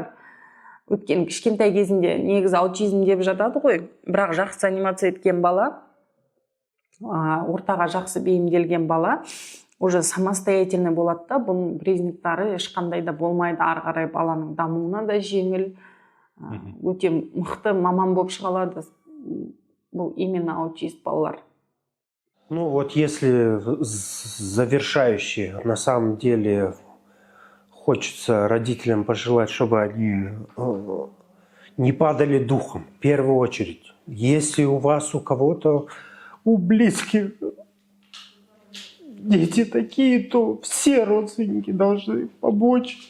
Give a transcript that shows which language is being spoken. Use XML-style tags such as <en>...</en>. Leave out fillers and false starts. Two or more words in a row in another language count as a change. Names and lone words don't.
<kk>Өткен кішкентай кезінде негізі аутизм деп жатады ғой, бірақ жақсы анимация еткен бала, ортаға жақсы бейімделген бала</kk> <ru>уже самостоятельный</ru> <kk>болады да, бұның признактары ешқандай да болмайды, ары қарай баланың дамуына да жеңіл, өте мықты маман болып шыға алады бұл именно аутист балалар.</kk> <ru>Ну вот если завершающие, на самом деле хочется родителям пожелать, чтобы они не падали духом, в первую очередь. Если у вас, у кого-то, у близких дети такие, то все родственники должны помочь.</ru>